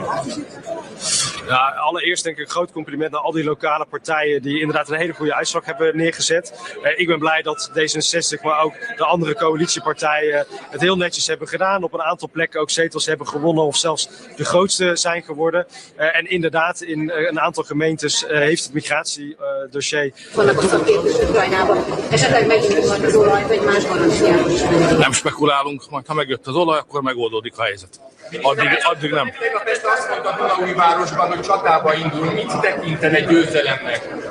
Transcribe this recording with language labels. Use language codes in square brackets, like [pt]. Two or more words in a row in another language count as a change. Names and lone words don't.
[nl] Ja, allereerst denk ik een groot compliment naar al die lokale partijen die inderdaad een hele goede uitslag hebben neergezet. Ik ben blij dat D66, maar ook de andere coalitiepartijen het heel netjes hebben gedaan. Op een aantal plekken ook zetels hebben gewonnen of zelfs de grootste zijn geworden. En inderdaad, in een aantal gemeentes heeft het migratiedossier... [hu] Nem spekulálunk, majd ha megjött az olaj, akkor megoldódik a helyzet. Addig nem. Azt mondta Dunaújvárosban, hogy csatába indul, mit tekintene győzelemnek?